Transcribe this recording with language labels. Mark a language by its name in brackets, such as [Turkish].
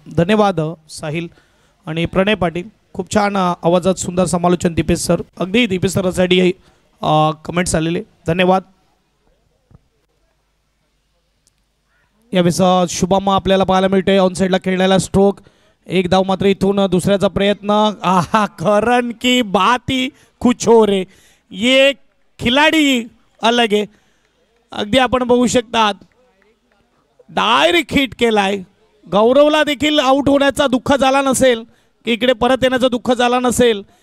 [Marathi] धन्यवाद साहिल आणि प्रणय पाटील. खूप छान आवाजात सुंदर समालोचन दीपेश सर. अगदी दीपेश सरांसाठी कमेंट्स आलेले धन्यवाद. यावेळेस शुभम आपल्याला पाहायला मिळते ऑन साईडला खेळण्याला स्ट्रोक. एक धाव मात्र इथून दुसऱ्याचा प्रयत्न. [Hindi] आहा करण की बात ही कुछ और है. ये खिलाडी अलग [Marathi] आहे. अगदी आपण बघू शकतात डायरेक्ट हिट केलाय. गौरवला देखील आउट होण्याचा दुःख झाला नसेल की इकडे परत येण्याचा दुःख झाला नसेल.